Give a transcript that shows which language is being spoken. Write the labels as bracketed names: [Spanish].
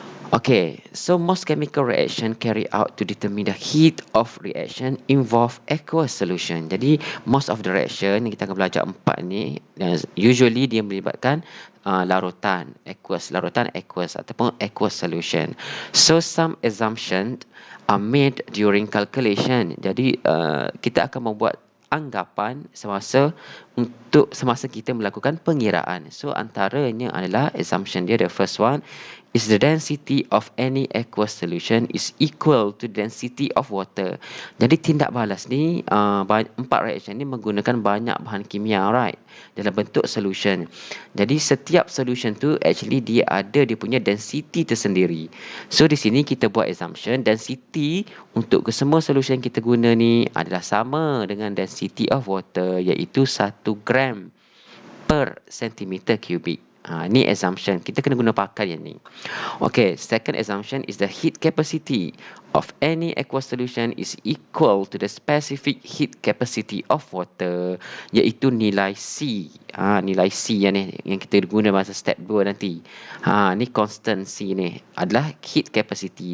[English] Okay, so most chemical reaction carry out to determine the heat of reaction involve aqueous solution. [Malay] Jadi [English] most of the reaction [Malay] yang kita akan belajar 4 ni, usually dia melibatkan larutan aqueous ataupun aqueous solution. [English] So some assumptions are made during calculation. [Malay] Jadi kita akan membuat anggapan semasa kita melakukan pengiraan. [English] So [Malay] antaranya adalah [English] assumption dia, the first one is the density of any aqueous solution is equal to density of water. [Malay] Jadi tindak balas ni 4 reaction ni menggunakan banyak bahan kimia, right, dalam bentuk solution. Jadi setiap solution tu actually dia ada dia punya density tersendiri. So di sini kita buat assumption density untuk kesemua solution yang kita guna ni adalah sama dengan [English] density of water, [Malay] iaitu 1 gram per centimeter kubik. Ni assumption. Kita kena guna pakai yang ni. [English] Okay, second assumption is the heat capacity of any aqueous solution is equal to the specific heat capacity of water, [Malay] iaitu nilai C. Nilai C yang kita guna masa step 2 nanti. Ni constant C ni adalah heat capacity.